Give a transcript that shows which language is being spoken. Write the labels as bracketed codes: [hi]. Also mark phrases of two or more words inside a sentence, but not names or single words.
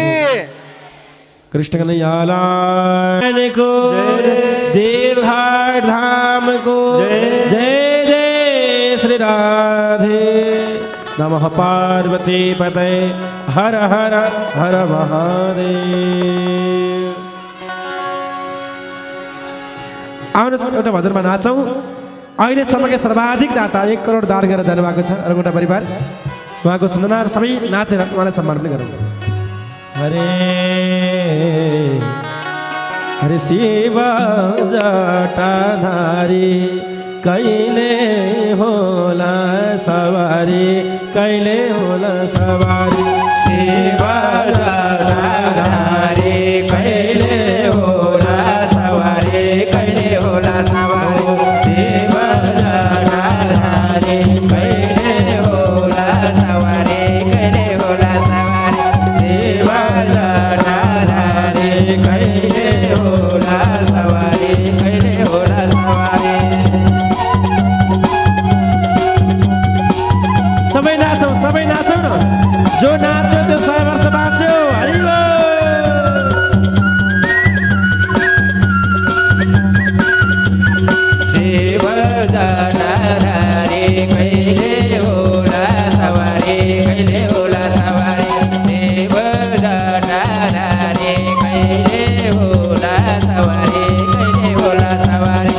[hi] कृष्ण कन्हैया लाल को देवधार विराट धाम को जय जय श्री राधे। [sa] नमः पार्वती पते हर हर हर महादेव। [ne] आउनुहोस् एउटा भजनमा नाचौँ। अहिलेसम्मकै सर्वाधिक दाता 1 करोड दान गरेर जानुभएको छ रघुटा परिवार। उहाँको सन्दना सबै नाचेर उहाँलाई सम्मान पनि गरौँ। हरे हरे शिव जटाधारी कहिले होला सवारी कहिले होला सवारी। शिव जटाधारी कहिले होला सवारी कहिले होला सवारी। शिव जटाधारी कहिले होला सवारी कहिले होला सवारी। शिव जटाधारी कहिले होला सवारी कहिले होला सवारी। सबै नाचौँ न। जो नाच्यो त्यो 100 वर्ष बाँच्यो। हरि बोल। शिव जटाधारी कहिले होला सवारी कहिले होला सवारी। शिव जटाधारी कहिले होला सवारी कहिले होला सवारी।